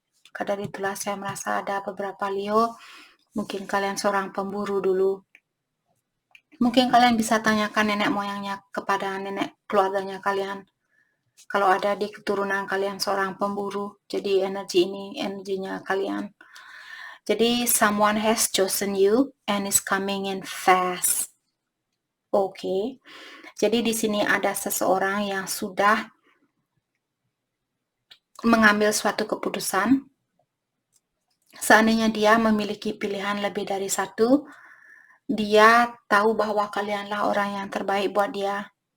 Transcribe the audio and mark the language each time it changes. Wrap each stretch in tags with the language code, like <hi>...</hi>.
<id>Kadar itulah saya merasa ada beberapa Leo, mungkin kalian seorang pemburu dulu. Mungkin kalian bisa tanyakan nenek moyangnya kepada nenek keluarganya kalian. Kalau ada di keturunan kalian seorang pemburu, jadi energi ini energinya kalian. Jadi</id> <en>someone has chosen you and is coming in fast. Oke.</en> <id>Jadi di sini ada seseorang yang sudah mengambil suatu keputusan. Seandainya dia memiliki pilihan lebih dari satu, dia tahu bahwa kalianlah orang yang terbaik buat dia.</id>